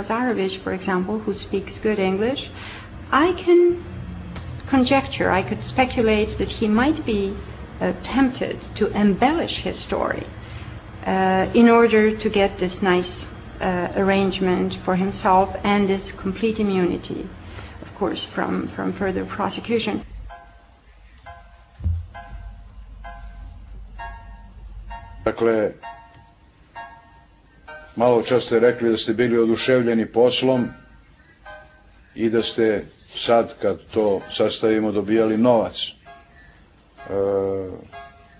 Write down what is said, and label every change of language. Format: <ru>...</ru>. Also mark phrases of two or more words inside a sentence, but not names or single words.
<en>Lazarević, for example, who speaks good English, I can conjecture, I could speculate that he might be tempted to embellish his story in order to get this nice arrangement for himself and this complete immunity, of course, from further prosecution.</en> <sr>Dakle, malo čas ste rekli da ste bili oduševljeni poslom i da ste sad, kad to sastavimo, dobijali novac.</sr>